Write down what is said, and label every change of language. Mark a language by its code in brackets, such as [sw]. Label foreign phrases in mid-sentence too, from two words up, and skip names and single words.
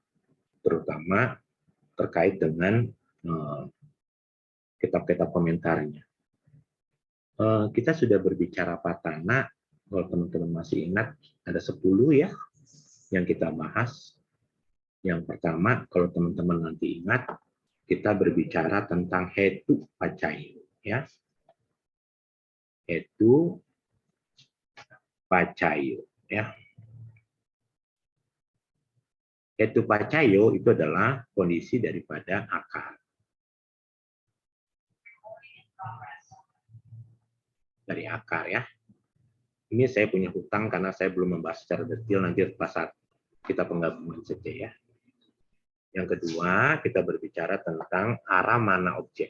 [id] Terutama terkait dengan kitab-kitab komentarnya. Kita sudah berbicara Patana, kalau teman-teman masih ingat, ada 10 ya yang kita bahas. Yang pertama, kalau teman-teman nanti ingat, kita berbicara tentang [pi] hetu pacayo, [id] ya. [pi] Hetu pacayo, ya. Hetu pacayo [id] itu adalah kondisi daripada akar. Dari akar, ya. Ini saya punya hutang karena saya belum membahas secara detail, nanti pas saat kita penggabungan saja, ya. Yang kedua, kita berbicara tentang arah mana objek.